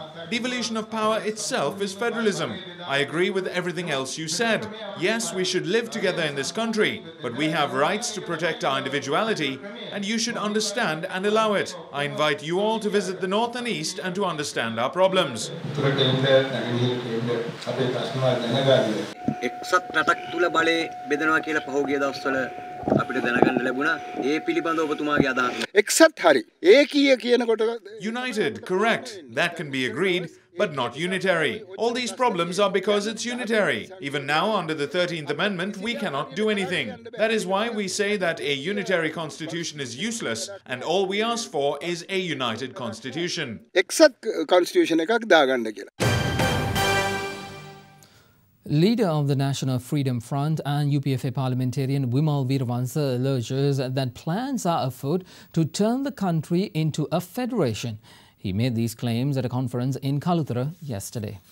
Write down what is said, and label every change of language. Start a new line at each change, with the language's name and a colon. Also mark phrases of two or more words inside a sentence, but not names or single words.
English: Devolution of power itself is federalism. I agree with everything else you said. Yes, we should live together in this country, but we have rights to protect our individuality and you should understand and allow it. I invite you all to visit the North and East and to understand our problems.
Sinhala: එක්සත් රටක් තුල බලය බෙදනවා කියලා පහුගිය දවස්වල අපිට දැනගන්න ලැබුණා. ඒ පිළිබඳව ඔබතුමාගේ අදහස. එක්සත් හරි. ඒකීය කියනකොට
English: United, correct. That can be agreed, but not unitary. All these problems are because it's unitary. Even now, under the 13th Amendment, we cannot do anything. That is why we say that a unitary constitution is useless, and all we ask for is a united constitution.
Sinhala: එක්සත් constitution එකක් දාගන්න කියලා.
English: Leader of the National Freedom Front and UPFA parliamentarian Wimal Weerawansa alleges that plans are afoot to turn the country into a federation. He made these claims at a conference in Kaluthara yesterday.